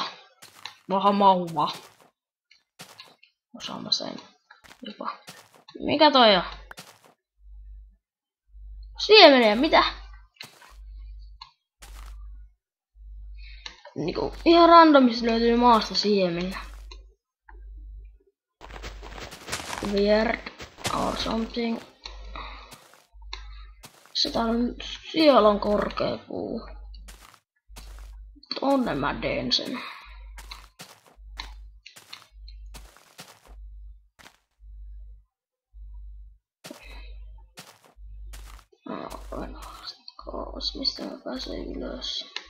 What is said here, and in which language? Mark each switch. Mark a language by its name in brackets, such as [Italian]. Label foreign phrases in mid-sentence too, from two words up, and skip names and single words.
[Finnish] Vähän mauvaa. Osaan mä sen jopa. Mikä toi on? Siemeniä, mitä? Niinku ihan randomissa löytyy maasta siemeniä. [English] Weird or something. [Finnish] Siellä on korkea puu. Tonne mä teen sen. Mistä mä pääsen ylös?